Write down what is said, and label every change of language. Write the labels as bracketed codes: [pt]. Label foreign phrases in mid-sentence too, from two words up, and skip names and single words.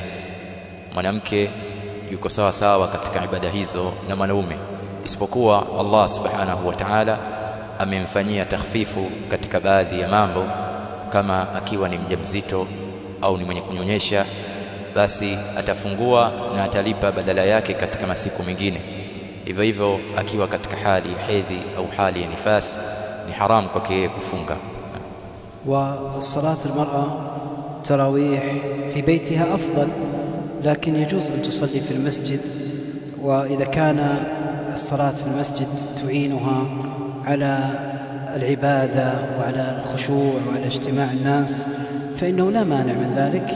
[sw] Mwanamke yuko sawa sawa katika ibada hizo na mwanaume, isipokuwa Allah [ar] سبحانه وتعالى [sw] amemfanyia takhfifu katika baadhi ya mambo, kama akiwa ni mjamzito au ni mwenye kunyonyesha, basi atafungua na atalipa badala yake katika masiku mengine. Hivyo hivyo akiwa katika hali ya hedhi au hali ya nifasi, ni haram kwake kufunga. [ar] وصلاة المرأة تراويح في بيتها أفضل، لكن يجوز أن تصلي في المسجد، وإذا كان الصلاة في المسجد تعينها على العبادة وعلى الخشوع وعلى اجتماع الناس فإنه لا مانع من ذلك.